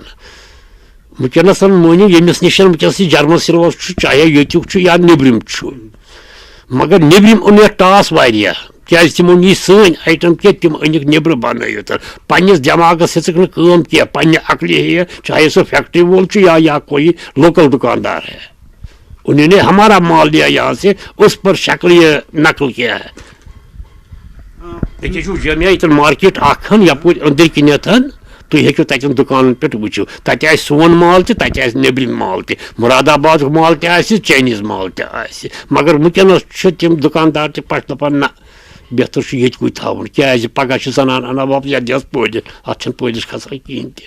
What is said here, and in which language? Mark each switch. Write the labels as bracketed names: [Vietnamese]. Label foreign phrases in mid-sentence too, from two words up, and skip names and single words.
[Kashmiri] وٕنکٮ۪نس مٲنِو ییٚمِس نِش وٕنکٮ۪نس یہِ [English] German silver [Kashmiri] چھُ چاہے ییٚتیُک چھُ یا نیبرِم چھُ مگر نیبرِم اوٚن یتھ ٹاس واریاہ کیٛازِ تِمو نی سٲنۍ آیٹم کینٛہہ تِم أنِکھ نیبرٕ بنٲوِتھ. پننِس دٮ۪ماغس ہیژٕکھ نہٕ کٲم کینٛہہ پننہِ عقلہِ ہیٚیہِ چاہے سُہ فیکٹری وول چھُ یا [Urdu] کوئی لوکل دُکاندار ہے. انہوں نے ہمارا مال لیا یہاں سے اس پر شکل یہ نقل کیا ہے. [Kashmiri] ییٚتہِ چھُ جامعہ ییٚتٮ۪ن مارکیٹ اکھ یپٲرۍ أنٛدٕرۍ کِنٮ۪تھ تُہۍ ہیٚکِو تتٮ۪ن دُکانن پٮ۪ٹھ وٕچھِو تتہِ آسہِ سون مال تہِ تتہِ آسہِ نیبرِم مال تہِ. مُراد آبادُک مال تہِ آسہِ چاینیٖز مال تہِ آسہِ. مگر وٕنکٮ۪نس چھِ تِم دُکاندار تہِ پتہٕ دپان نہ بہتر چھُ ییٚتہِ کُے تھاوُن کیٛازِ پگاہ چھِ زنان انان واپس یتھ دِیس پٲلِش اتھ چھنہٕ پٲلِش کھسان کِہینۍ تہِ.